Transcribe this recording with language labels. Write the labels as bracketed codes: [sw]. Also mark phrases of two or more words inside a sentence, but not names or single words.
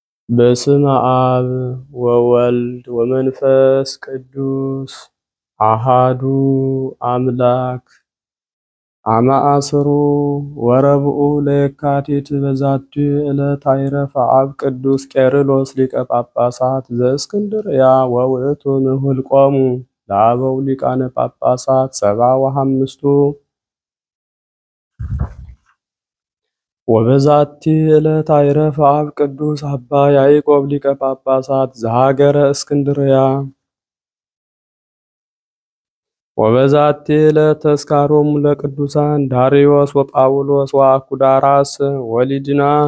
[gez] በስመ አብ ወወልድ ወመንፈስ ቅዱስ አሃዱ አምላክ አመ አስሩ ወረብኡ ለየካቲት በዛቲ ዕለት አይረፈ አብ ቅዱስ ቄርሎስ ሊቀ ጳጳሳት ዘእስክንድርያ ወውእቱ ንሁልቆሙ ለአበው ሊቃነ ጳጳሳት ሰብዓ ወሐምስቱ። ወበዛቲ ዕለት አይረፈ አብ ቅዱስ አባ ያዕቆብ ሊቀ ጳጳሳት ዘሀገረ እስክንድርያ። ወበዛቲ ዕለት ተስካሮሙ ለቅዱሳን ዳርዮስ ወጳውሎስ ወአኩዳራስ ወሊድና